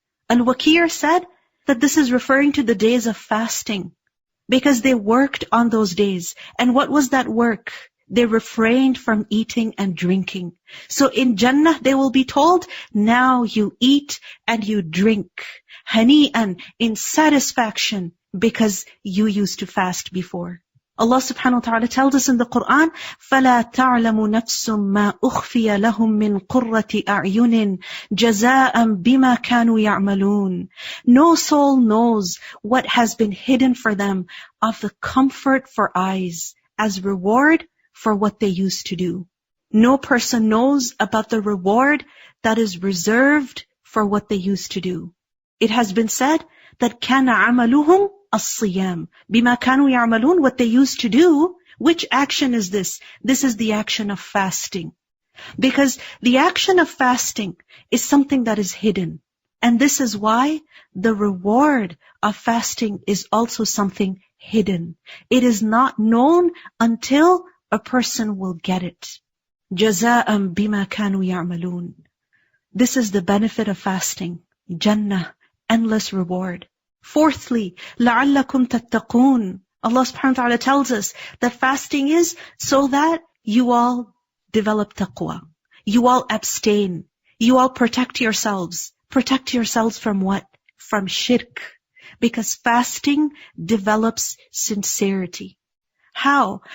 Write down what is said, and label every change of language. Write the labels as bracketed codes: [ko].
[en] Al-Waqir said that this is referring to the days of fasting, because they worked on those days. And what was that work? They refrained from eating and drinking. So in Jannah they will be told, now you eat and you drink. Hani'an, in satisfaction, because you used to fast before. Allah subhanahu wa ta'ala tells us in the Quran, [ar] فَلَا تَعْلَمُ نَفْسٌ مَا أُخْفِيَ لَهُم مِّن قُرَّةِ أَعْيُنٍ جَزَاءً بِمَا كَانُوا يَعْمَلُونَ. [en] No soul knows what has been hidden for them of the comfort for eyes as reward for what they used to do. No person knows about the reward that is reserved for what they used to do. It has been said that [ar] كَانَ عَمَلُهُمْ الصِّيَامِ بِمَا كَانُوا يَعْمَلُونَ. [en] What they used to do, which action is this? This is the action of fasting. Because the action of fasting is something that is hidden. And this is why the reward of fasting is also something hidden. It is not known until a person will get it. [ar] جَزَاءً بِمَا كَانُوا يَعْمَلُونَ. [en] This is the benefit of fasting. Jannah, endless reward. Fourthly, [ar] لَعَلَّكُمْ تَتَّقُونَ. [en] Allah subhanahu wa ta'ala tells us that fasting is so that you all develop taqwa. You all abstain. You all protect yourselves. Protect yourselves from what? From shirk. Because fasting develops sincerity. How?